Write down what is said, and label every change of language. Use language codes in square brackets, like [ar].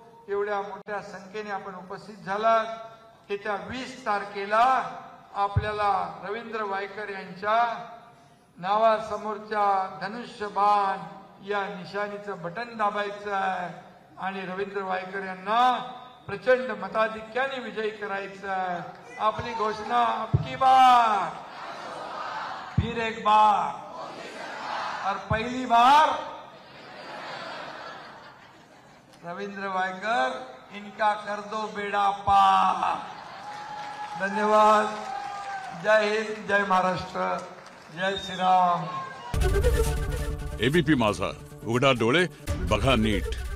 [mr] एवढ्या मोठ्या संख्येने आपण उपस्थित झालात. येत्या 20 तारखेला आपल्याला रवींद्र वायकर यांच्या नावासमोरच्या धनुष्यबाण या निशाणीचं बटन दाबायचं आहे आणि रवींद्र वायकर यांना प्रचंड मताधिक्याने विजयी करायचं आहे. आपली घोषणा [hi] अबकी बार, फिर एक बार और पहली बार रवींद्र वायकर, इनका कर दो बेड़ा पार. [mr] धन्यवाद. जय हिंद, जय महाराष्ट्र, जय श्रीराम. एबीपी माझा, उघडा डोळे बघा नीट.